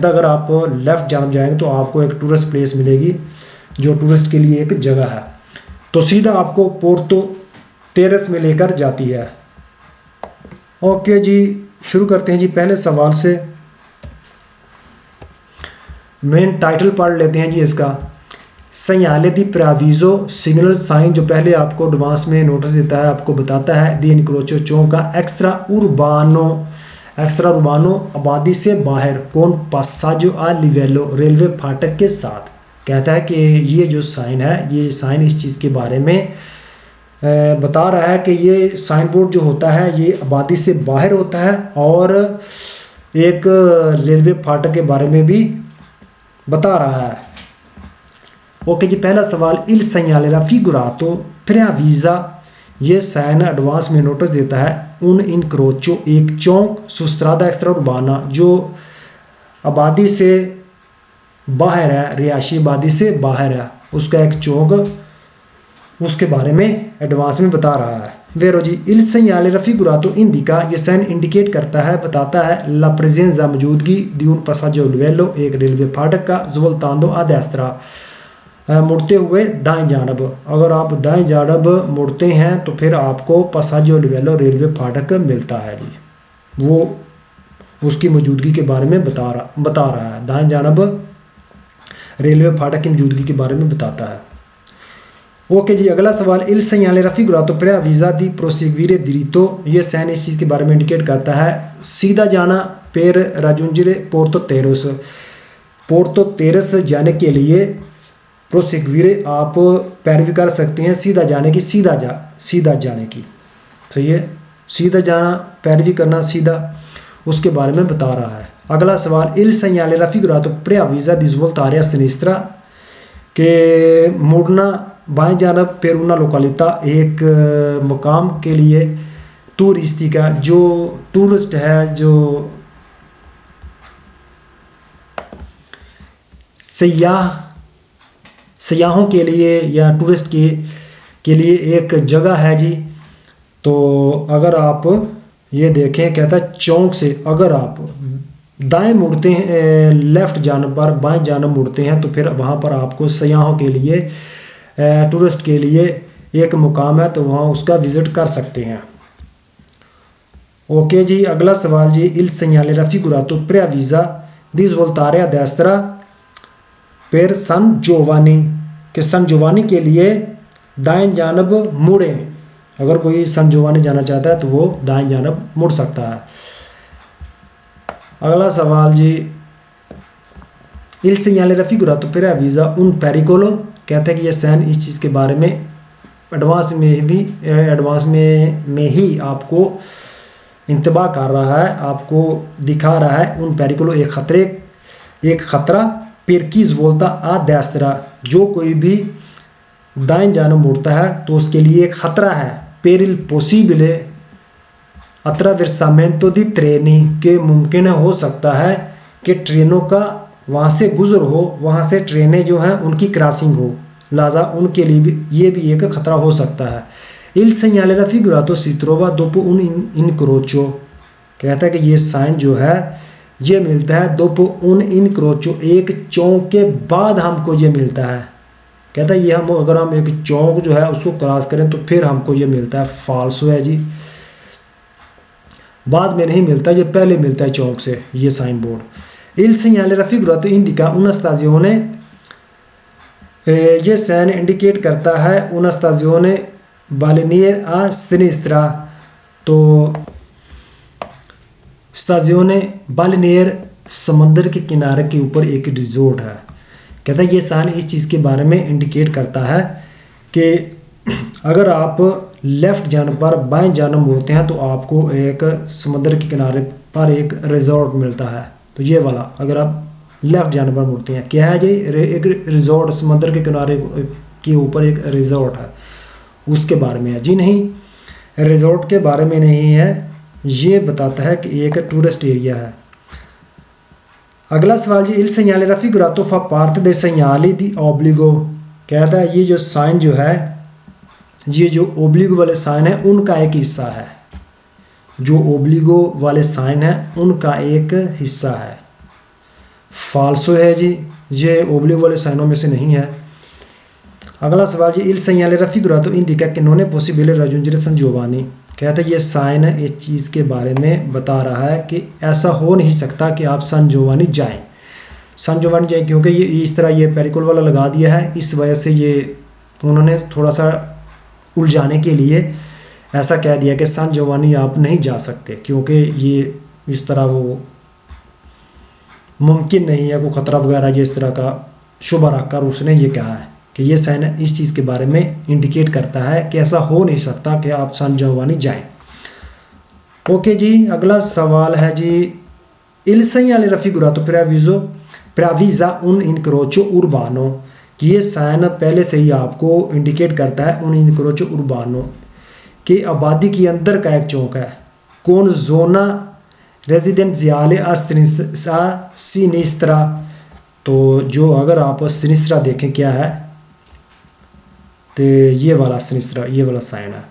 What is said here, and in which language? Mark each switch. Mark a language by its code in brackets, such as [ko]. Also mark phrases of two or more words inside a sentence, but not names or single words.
[hi] कहता अगर आप लेफ़्ट जान जाएंगे तो आपको एक [en] tourist place [hi] मिलेगी जो टूरिस्ट के लिए एक जगह है, तो सीधा आपको पोर्तो तेरस में लेकर जाती है। ओके जी, शुरू करते हैं जी पहले सवाल से। [en] main title [hi] पढ़ लेते हैं जी इसका। [it] segnale di preavviso [en] signal sign, [hi] जो पहले आपको एडवांस में नोटिस देता है, आपको बताता है [it] di incrocio [hi] चौक का [it] extra urbano [hi] आबादी से बाहर [it] con passaggio a livello [hi] रेलवे फाटक के साथ। कहता है कि ये जो साइन है, ये साइन इस चीज़ के बारे में बता रहा है कि ये साइन बोर्ड जो होता है ये आबादी से बाहर होता है और एक रेलवे फाटक के बारे में भी बता रहा है। ओके जी, पहला सवाल, [it] il segnale raffigurato preavvisa, [hi] ये साइन एडवांस में नोटिस देता है [it] un incrocio [hi] एक चौक [it] su strada extra urbana, [hi] जो आबादी से बाहर है, रिहायशी आबादी से बाहर है, उसका एक चौक, उसके बारे में एडवांस में बता रहा है। [it] वेरो जी, इल segnale raffigurato indica, [hi] ये साइन इंडिकेट करता है, बताता है [it] la presenza [hi] मौजूदगी [it] di un passaggio a livello, [hi] एक रेलवे फाटक का, [it] svoltando a destra, [hi] मुड़ते हुए दाएं जानब। अगर आप दाएं जानब मुड़ते हैं तो फिर आपको [it] passaggio a livello [hi] रेलवे फाटक मिलता है जी, वो उसकी मौजूदगी के बारे में बता रहा है। दाएं जानब रेलवे फाटक की मौजूदगी के बारे में बताता है। [it] ओके जी, अगला सवाल, इल segnale raffigurato preavvisa di proseguire diritto, [hi] ये साइन इस चीज़ के बारे में इंडिकेट करता है सीधा जाना, [it] per raggiungere [hi] पोर्तो तेरस जाने के लिए प्रोसेगवीरे आप पैरवी कर सकते हैं सीधा जाने की, सीधा जाने की, सही है, सीधा जाना, पैरवी करना सीधा, उसके बारे में बता रहा है। [it] अगला सवाल, इल segnale raffigurato preavvisa di svoltare a sinistra, [hi] के मुड़ना बाएं जानब [it] per una località, [hi] एक मुकाम के लिए, टूरिस्टी का, जो टूरिस्ट है, जो सयाहों के लिए या टूरिस्ट के लिए एक जगह है जी। तो अगर आप ये देखें, कहता है चौक से अगर आप दाएं मुड़ते हैं, लेफ्ट जानब पर बाएं जानब मुड़ते हैं तो फिर वहाँ पर आपको सयाहों के लिए, टूरिस्ट के लिए एक मुकाम है, तो वहाँ उसका विज़िट कर सकते हैं। [it] ओके जी, अगला सवाल जी, इल segnale raffigurato preavvisa di svoltare a destra per San Giovanni, [hi] कि सन जोवानी के लिए दाएं जानब मुड़ें। अगर कोई सन जोवानी जाना चाहता है तो वो दाएं जानब मुड़ सकता है। अगला सवाल जी, [it] il segnale raffigurato preavvisa un pericolo, [hi] कहते हैं कि ये साइन इस चीज़ के बारे में एडवांस में ही आपको इंतबा कर रहा है, आपको दिखा रहा है, [it] un pericolo [hi] एक ख़तरा, पिरकीज बोलता [it] a destra, [hi] जो कोई भी दाएं जानब मुड़ता है तो उसके लिए एक ख़तरा है। [it] per il possibile attraversamento di treni, [hi] के मुमकिन हो सकता है कि ट्रेनों का वहाँ से गुज़र हो, वहाँ से ट्रेनें जो हैं उनकी क्रॉसिंग हो, लिहाजा उनके लिए भी ये भी एक ख़तरा हो सकता है। [it] Il segnale raffigurato si trova dopo un incrocio, [hi] कहता है कि ये साइन जो है ये मिलता है [it] dopo un incrocio, [hi] एक चौक के बाद हमको ये मिलता है। कहता है ये अगर हम एक चौक जो है उसको क्रॉस करें तो फिर हमको ये मिलता है। फाल्सो है जी, बाद में नहीं मिलता, ये पहले मिलता है चौक से ये साइन बोर्ड। [it] Il segnale raffigurato indica una stazione, [hi] ये साइन इंडिकेट करता है [it] una stazione balenier a sinistra, [hi] तो [it] stazione balenier [hi] समंदर के किनारे के ऊपर एक रिजोर्ट है। कहता है ये साइन इस चीज़ के बारे में इंडिकेट करता है कि अगर आप लेफ़्ट जानब पर बाएं जानब मुड़ते हैं तो आपको एक समंदर के किनारे पर एक रिजॉर्ट मिलता है। तो ये वाला अगर आप लेफ़्ट जानब पर मुड़ते हैं, क्या है जी, एक रिजॉर्ट, समंदर के किनारे के ऊपर एक रिजॉर्ट है, उसके बारे में है जी। नहीं, रिजॉर्ट के बारे में नहीं है, ये बताता है कि एक [en] tourist area [hi] है। अगला सवाल जी, [it] il segnale raffigurato fa parte dei segnali di obbligo, [hi] कहता है ये जो साइन जो है, ये जो ओब्लिगो वाले साइन है उनका एक हिस्सा है। जो ओब्लिगो वाले साइन है उनका एक हिस्सा है। फाल्सो है जी, ये ओब्लिगो वाले साइनों में से नहीं है। अगला सवाल जी, [it] il segnale raffigurato indica che non è possibile raggiungere San Giovanni, [hi] कहता है ये साइन इस चीज़ के बारे में बता रहा है कि ऐसा हो नहीं सकता कि आप सान जोवानी जाएं। सान जोवानी जाएं क्योंकि ये इस तरह ये पेरिकोल वाला लगा दिया है, इस वजह से ये उन्होंने थोड़ा सा उलझाने के लिए ऐसा कह दिया कि सान जोवानी आप नहीं जा सकते, क्योंकि ये इस तरह वो मुमकिन नहीं है, कोई ख़तरा वगैरह ये इस तरह का शुबा रखकर उसने ये कहा है कि ये साइन इस चीज़ के बारे में इंडिकेट करता है कि ऐसा हो नहीं सकता कि आप सान जोवानी जाएं। ओके जी, अगला सवाल है जी, [it] il segnale raffigurato preavvisa un incrocio urbano, [hi] कि ये साइन पहले से ही आपको इंडिकेट करता है [it] un incrocio urbano, [hi] कि आबादी के अंदर का एक चौक है। [it] con zona residenziale a sinistra, [hi] तो जो अगर आप सिनिस्त्रा देखें क्या है, तो ये वाला सिनिस्त्रा, ये वाला साइन है।